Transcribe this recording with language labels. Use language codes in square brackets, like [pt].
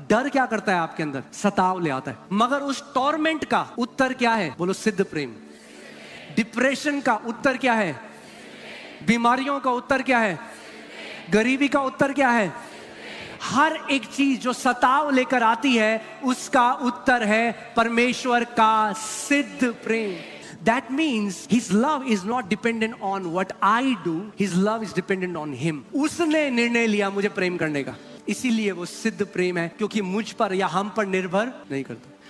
[hi] डर क्या करता है आपके अंदर? सताव ले आता है। मगर उस टॉर्मेंट का उत्तर क्या है? बोलो सिद्ध प्रेम। डिप्रेशन का उत्तर क्या है? बीमारियों का उत्तर क्या है? गरीबी का उत्तर क्या है? हर एक चीज जो सताव लेकर आती है उसका उत्तर है परमेश्वर का सिद्ध प्रेम। [en] That means his love is not dependent on what I do, his love is dependent on him. [hi] उसने निर्णय लिया मुझे प्रेम करने का, इसीलिए वो सिद्ध प्रेम है, क्योंकि मुझ पर या हम पर निर्भर नहीं करता।